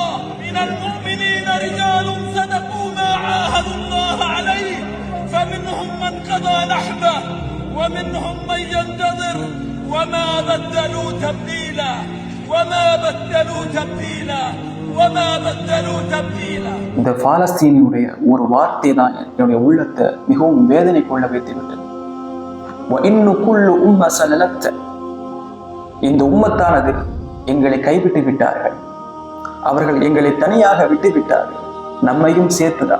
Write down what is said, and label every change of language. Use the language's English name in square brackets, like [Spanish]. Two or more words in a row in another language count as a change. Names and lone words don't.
[Arabic] من المؤمنين رجال صدقوا ما عاهدوا الله عليه، فمنهم من قضى نحبه ومنهم من ينتظر وما بدلوا تبديلا وما بدلوا تبديلا وما بدلوا تبديلا. [Tamil] இந்த பாலஸ்தீனியுடைய ஒரு வார்த்தை தான் என்னுடைய உள்ளத்தை மிகவும் வேதனை கொள்ள வைத்துவிட்டது. இந்த உம்மத்தானது எங்களை கைவிட்டு விட்டார்கள், அவர்கள் எங்களை தனியாக விட்டு விட்டார்கள், நம்மையும் சேர்த்துதான்.